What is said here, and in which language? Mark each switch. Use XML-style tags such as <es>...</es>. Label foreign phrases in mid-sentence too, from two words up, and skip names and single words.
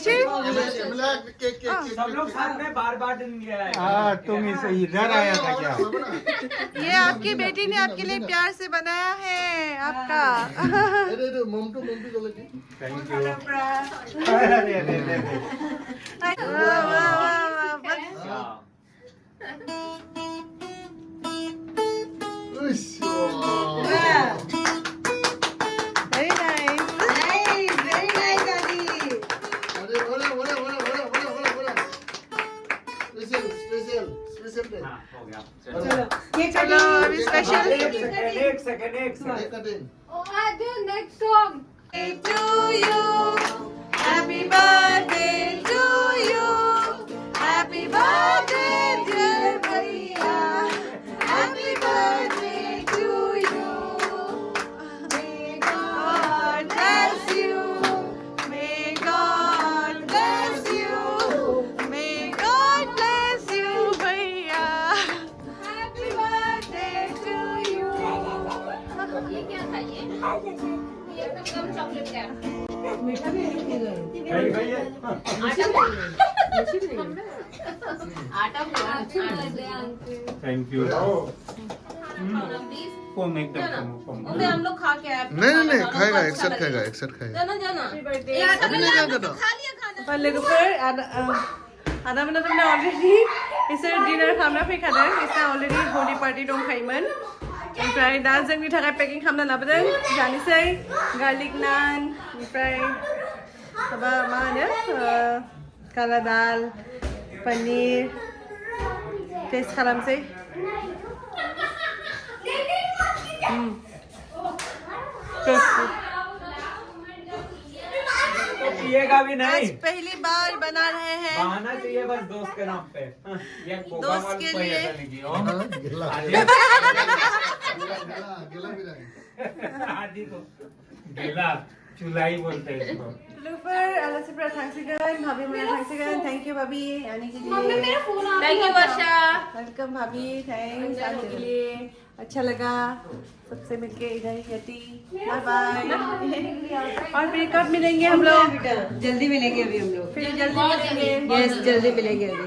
<hi>सब लोग साथ में बार नहीं आए। हाँ तुम इसे इधर आया था क्या? ये आपकी बेटी ने आपके लिए प्यार से बनाया है आपका।</hi> <en>thank you</en> <hi>अरे</hi> <en>Very nice. Very nice, Adi.</en> <hi>हाँ हो गया चलो अभी स्पेशल एक सेकंड</hi> <en>Next song. to you. Happy birthday to you. Happy birthday dear Bhaiya. Happy birthday to you. May God bless you. May God bless you. May God bless you Bhaiya. Happy birthday to you.</en> <hi>ये क्या था ये एकदम कम चॉकलेट क्या आटा</hi> <en>thank you</en> <hi>कौन एकदम हम लोग खा के आए नहीं खाएगा एक साथ खाएगा जाना</hi> <brx>आदा मोना तुमने अलरेडी इसोर डिनार खालामना फैखादों। इसना अलरेडी</brx> <en>Holi party</en> <brx>दंखायोमोन। ओमफ्राय दा जोंनि थाखाय पेकिं खालामना लाबोदों। जानोसै</brx> <en>garlic naan,</en> <brx>ओमफ्राय माबा मा होनो</brx> <hi>काला दाल,</hi> <brx>पनीर। टेस्ट खालामसै।</brx> <hi>पिएगा भी नहीं। आज पहली बार बना रहे हैं बहाना चाहिए बस दोस्त के नाम पे। ये दोस्त के लिए। आदि को गिला चुलाई बोलते हैं इसको।</hi> <brx>लुफर आलासिफ्रा थांसिगोन, भाभी मोना थांसिगोन।</brx> <en>thank you</en> <hi>भाभी आने के लिए।</hi> <en>thank you</en> <hi>वर्षा वेलकम भाभी, थैंक्स आने के लिए। अच्छा लगा सबसे मिलके इधर यति।</hi> <en>bye bye.</en> <hi>और फिर कब मिलेंगे हम लोग? जल्दी मिलेंगे अभी हम लोग। फिर जल्दी मिलेंगे। यस जल्दी मिलेंगे अभी।</hi>